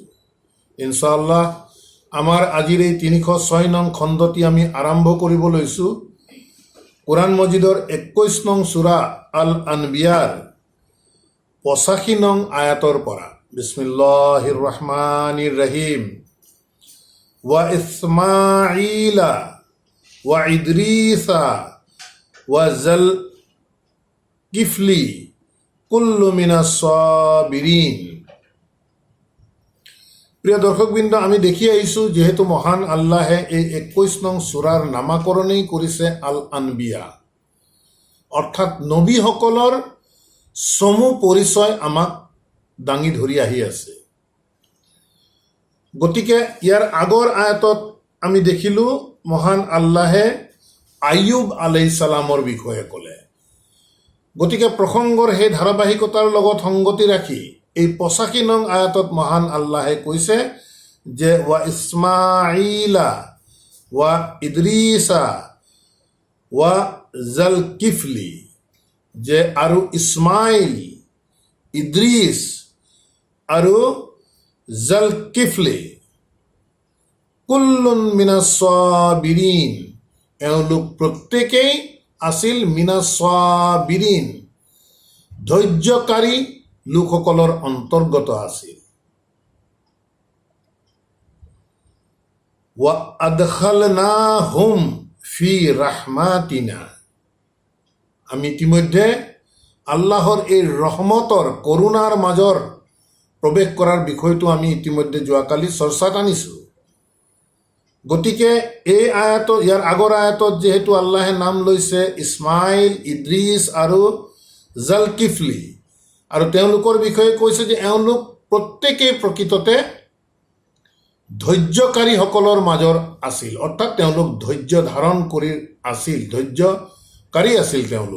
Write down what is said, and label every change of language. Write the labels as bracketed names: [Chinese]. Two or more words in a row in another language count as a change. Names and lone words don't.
[Assamese] ইনশাআল্লাহ আমাৰ আজিৰ এই ৩০৬ নং খণ্ডটি আমি আৰম্ভ কৰিব লৈছোঁ কোৰআন মজিদৰ ২১ নং সূৰা আল আনবিয়াৰ ৮৫ নং আয়াতৰ পৰা। বিসমিল্লাহিৰ ৰহমানিৰ ৰহিম। [Arabic] وإسماعيل وإدريس وذا الكفل كل من الصابرين. [Assamese] প্রিয় দর্শকবৃন্দ, আমি দেখি আহিছোঁ যেহেতু মহান আল্লাহে এই ২১ নং সূৰাৰ নামাকৰণেই কৰিছে আল আনবিয়া, অৰ্থাৎ নবীসকলৰ চমু পৰিচয় আমাক দাঙি ধৰি আহি আছে। গতিকে ইয়াৰ আগৰ আয়াতত আমি দেখিলোঁ মহান আল্লাহে আয়ুব আলাইহিছ সালামৰ বিষয়ে ক'লে। গতিকে প্ৰসংগৰ সেই ধাৰাবাহিকতাৰ লগত সংগতি ৰাখি এই ৮৫ নং আয়াতত মহান আল্লাহে কৈছে যে [Arabic] وإسماعيل وإدريس وذا الكفل, [Assamese] যে আৰু ইছমাইল, ইদ্ৰিছ আৰু জাল কিফলি [Arabic] كل من الصابرين, [Assamese] এওঁলোক প্ৰত্যেকেই আছিল [Arabic] من الصابرين, [Assamese] ধৈৰ্যকাৰী লোকসকলৰ অন্তৰ্গত আছিল। [Arabic] وأدخلناهم في رحمتنا, [Assamese] আমি ইতিমধ্যে আল্লাহৰ এই ৰহমতৰ কৰোণাৰ মাজৰ প্ৰৱেশ কৰাৰ বিষয়টো আমি ইতিমধ্যে যোৱাকালি চৰ্চাত আনিছোঁ। গতিকে এই আয়াতত, ইয়াৰ আগৰ আয়াতত যিহেতু আল্লাহে নাম লৈছে ইছমাইল, ইদ্ৰিছ আৰু জাল কিফলি, আৰু তেওঁলোকৰ বিষয়ে কৈছে যে এওঁলোক প্ৰত্যেকেই প্ৰকৃততে ধৈৰ্যকাৰীসকলৰ মাজৰ আছিল, অৰ্থাৎ তেওঁলোক ধৈৰ্য ধাৰণ কৰি আছিল, ধৈৰ্যকাৰী আছিল তেওঁলোক।